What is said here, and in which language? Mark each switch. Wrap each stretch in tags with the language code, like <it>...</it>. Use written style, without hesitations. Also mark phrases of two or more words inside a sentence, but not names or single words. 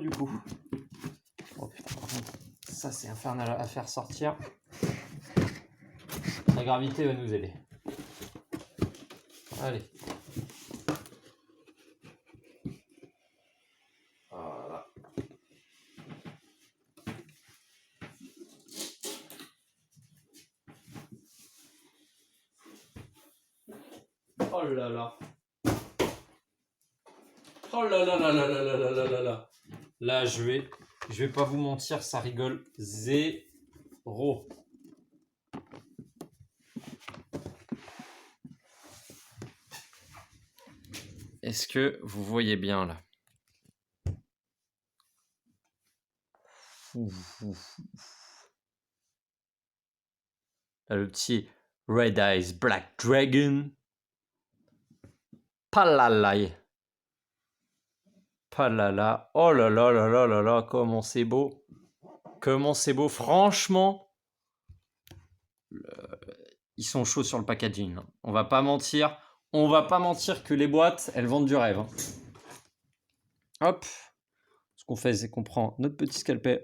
<fr>Du coup. Oh putain, par contre, ça c'est infernal à faire sortir. La gravité va nous aider. Allez. Voilà. Oh là là. Oh là là là là là là là là là là. Là, je vais pas vous mentir, ça rigole zéro. Est-ce que vous voyez bien là? Là, le petit Red Eyes Black Dragon. Palalai. Palala. Oh là là là là là là, comment c'est beau. Comment c'est beau. Franchement, ils sont chauds sur le packaging. On va pas mentir. On va pas mentir que les boîtes, elles vendent du rêve. Hop. Ce qu'on fait, c'est qu'on prend notre petit scalpel.</fr>